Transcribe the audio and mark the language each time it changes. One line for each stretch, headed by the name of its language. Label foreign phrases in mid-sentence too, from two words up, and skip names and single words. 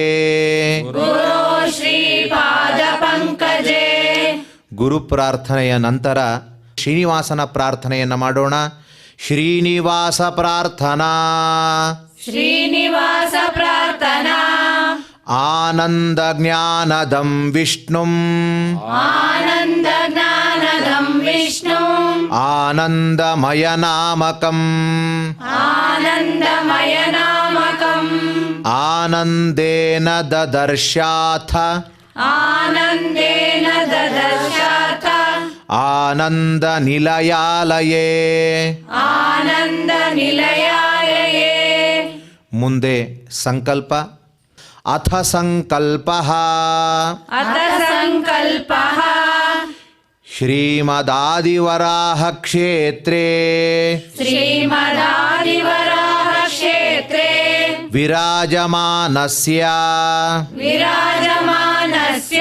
Sanskrit: ಗುರೋ ಶ್ರೀ ಪಾದಪಂಕಜೇ.
Kannada: ಗುರು ಪ್ರಾರ್ಥನೆಯ ನಂತರ ಶ್ರೀನಿವಾಸನ ಪ್ರಾರ್ಥನೆಯನ್ನು ಮಾಡೋಣ.
Sanskrit: ಶ್ರೀನಿವಾಸ ಪ್ರಾರ್ಥನಾ. ಶ್ರೀನಿವಾಸ ಪ್ರಾರ್ಥನಾ. ಆನಂದ ಜ್ಞಾನದಂ ವಿಷ್ಣುಂ. ಆನಂದ ಜ್ಞಾನದಂ ವಿಷ್ಣುಂ. ಆನಂದಮಯ ನಾಮಕಂ. ಆನಂದಮಯ ನಾಮಕಂ. ಆನಂದೇನ ದದರ್ಶಾಥ. ಆನಂದೇನ ದದರ್ಶಾಥ. ಆನಂದ ನಿಲಯಾಲಯೇ. ಆನಂದ ನಿಲಯಾಲಯೇ.
Kannada: ಮುಂದೆ ಸಂಕಲ್ಪ.
Sanskrit: ಅಥ ಸಂಕಲ್ಪಃ. ಅಥ ಸಂಕಲ್ಪಃ. ಶ್ರೀಮದಾದಿವರಾಹ ಕ್ಷೇತ್ರೇ. ಶ್ರೀಮದಾದಿವರಾಹ ಕ್ಷೇತ್ರೇ. ವಿರಾಜಮಾನಸ್ಯ. ವಿರಾಜಮಾನಸ್ಯ.